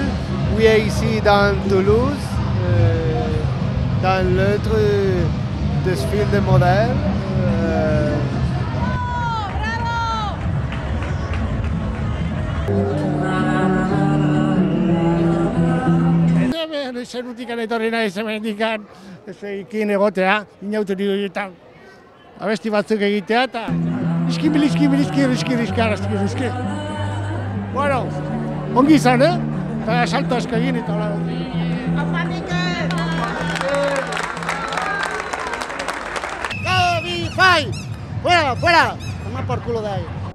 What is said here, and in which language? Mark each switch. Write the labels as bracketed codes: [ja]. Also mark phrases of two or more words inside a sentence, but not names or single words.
[fr] Oui, ici dans Toulouse, dans l'autre desfile de modèles. [eu] Zerutikan etorri naiz hemendikan, ekin egotea, inauteri horietan abesti batzuk egitea, eta Riski. Bueno, ongi izan, eta salto asko egin eta hola. [en] Go, be fight! [es] Fuera! Toma por culo de ahí.